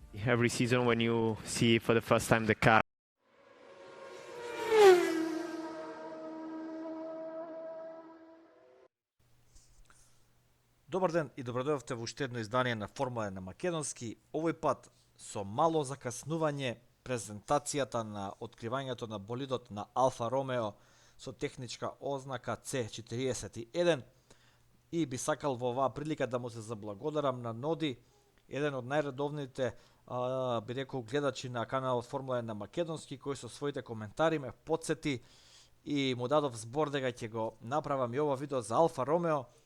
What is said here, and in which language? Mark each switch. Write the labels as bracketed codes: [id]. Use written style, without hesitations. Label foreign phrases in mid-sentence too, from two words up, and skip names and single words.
[en] every season when you see for the first time the car. [mk] Добар ден и добродојавте во уште едно издание на Формула 1 на македонски. Овој пат со мало закаснување презентацијата на откривањето на болидот на Алфа Ромео со техничка ознака C41 и би сакал во оваа прилика да му се заблагодарам на Ноди, еден од најредовните би рекол гледачи на каналот Формула 1 на македонски, кој со своите коментари ме потсети и му дадов збор дека ќе го направам и ова видео за Алфа Ромео.